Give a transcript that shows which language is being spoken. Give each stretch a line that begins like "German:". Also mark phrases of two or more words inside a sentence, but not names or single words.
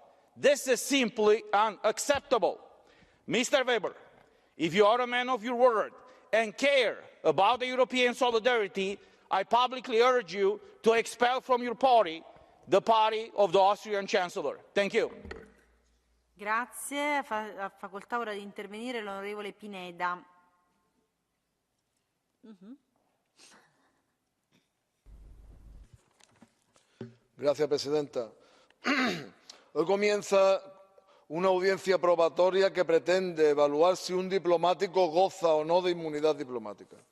English: This is simply unacceptable. Mr. Weber, if you are a man of your word and care about the European solidarity, I publicly urge you to expel from your party the party of the Austrian Chancellor. Thank you.
Italian: Grazie. Ha facoltà ora di intervenire l'onorevole Pineda.
Spanish: Señora presidenta, hoy comienza una audiencia probatoria que pretende evaluar si un diplomático goza o no de inmunidad diplomática.